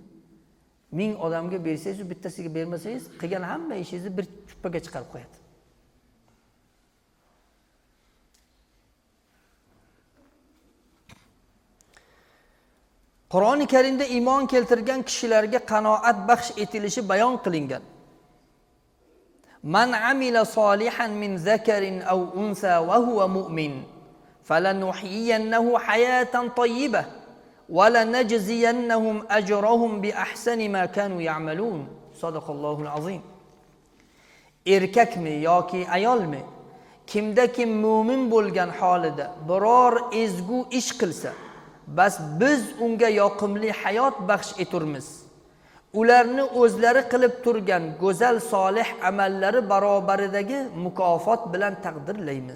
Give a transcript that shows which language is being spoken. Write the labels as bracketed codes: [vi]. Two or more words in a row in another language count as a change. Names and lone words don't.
[uz] 1000 odamga bersangiz, bittasiga bermasangiz, qilgan hamma ishingizni bir chuppaga chiqarib qo'yadi. Qur'oni Karimda iymon keltirgan kishilarga qanoat baxsh etilishi bayon qilingan. [ar] من عمل صالحا من ذكر أو أنثى وهو مؤمن فلنحيينه حياة طيبة ولنجزينهم أجرهم بأحسن ما كانوا يعملون. صدق الله العظيم. [uz] Erkakmi yoki ayolmi, kimda kim mu'min bo'lgan holida biror ezgu ish qilsa, bas biz unga yoqimli hayot baxsh eturmiz. Ularni o'zlari qilib turgan go'zal solih amallari barobaridagi mukofot bilan taqdirlaymiz.